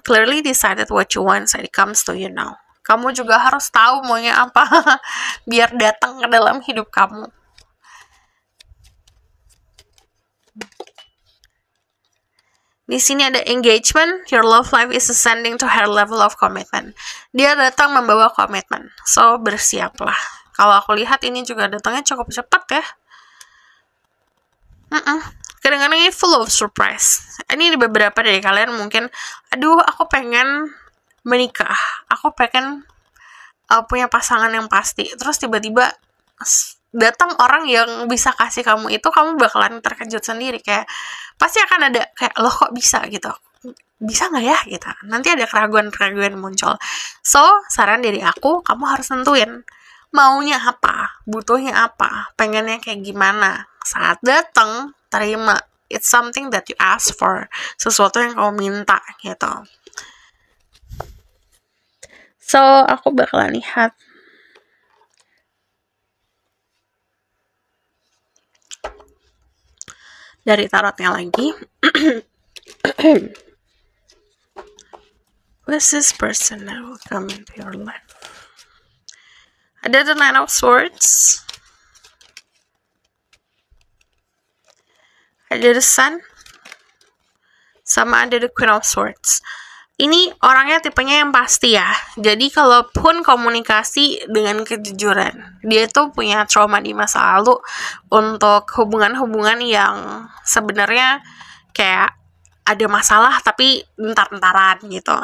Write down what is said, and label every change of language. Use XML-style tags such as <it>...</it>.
<en>Clearly decided what you want, so it comes to you now.</en> <id>Kamu juga harus tahu maunya apa biar datang ke dalam hidup kamu. Di sini ada</id> <en>engagement, your love life is ascending to higher level of commitment.</en> <id>Dia datang membawa komitmen, so bersiaplah. Kalau aku lihat ini juga datangnya cukup cepat ya. Kadang-kadang ini</id> <en>full of surprise.</en> <id>Ini di beberapa dari kalian mungkin, aduh aku pengen menikah, aku pengen punya pasangan yang pasti. Terus tiba-tiba datang orang yang bisa kasih kamu itu, kamu bakalan terkejut sendiri, kayak pasti akan ada kayak loh kok bisa gitu, bisa nggak ya gitu, nanti ada keraguan-keraguan muncul. So saran dari aku, kamu harus nentuin maunya apa, butuhnya apa, pengennya kayak gimana. Saat datang, terima.</id> <en>It's something that you ask for,</en> <id>sesuatu yang kamu minta gitu. So aku bakalan lihat dari tarotnya lagi.</id> <en>Who's this person that will come into your life?</en> <id>Ada</id> <en>the Nine of Swords.</en> <id>Ada the Sun. Sama ada the Queen of Swords. Ini orangnya tipenya yang pasti ya. Jadi kalaupun komunikasi dengan kejujuran, dia tuh punya trauma di masa lalu untuk hubungan-hubungan yang sebenarnya kayak ada masalah tapi bentar-bentaran gitu.</id>